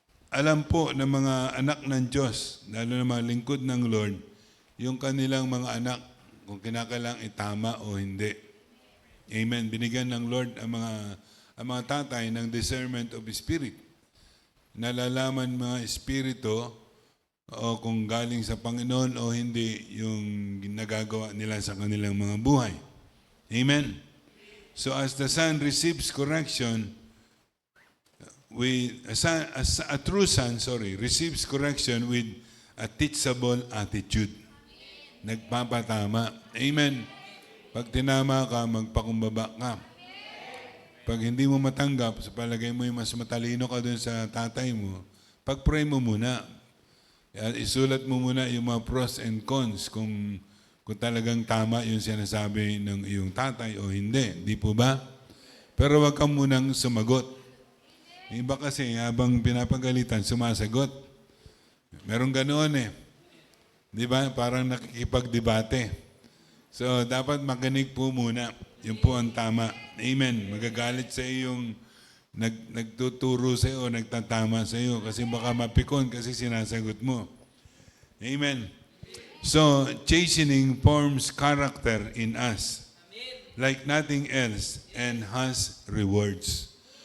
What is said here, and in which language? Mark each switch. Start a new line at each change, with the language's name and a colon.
Filipino: Alam po ng mga anak ng Diyos, lalo na mga lingkod ng Lord, yung kanilang mga anak, kung kinakailangang itama o hindi. Amen. Binigyan ng Lord ang mga tatay ng discernment of spirit. Nalalaman mga espiritu o kung galing sa Panginoon o hindi yung nagagawa nila sa kanilang mga buhay. Amen.
English: So as the son receives correction, a true son, receives correction with a teachable attitude.
Filipino: Nagpapatama. Amen. Pag tinama ka, magpakumbaba ka. Pag hindi mo matanggap, sa palagay mo yung mas matalino ka dun sa tatay mo, pag-pray mo muna. Isulat mo muna yung mga pros and cons kung talagang tama yung sinasabi ng iyong tatay o hindi. Di po ba? Pero wag ka munang sumagot. Iba kasi habang pinapagalitan, sumasagot. Merong ganoon eh. Di ba? Parang nakikipagdebate. So, dapat makinig po muna. Yun po ang tama. Amen. Magagalit sa iyo yung nagtuturo sa iyo o nagtatama sa iyo kasi baka mapikon kasi sinasagot mo. Amen.
English: So, chastening forms character in us like nothing else and has rewards.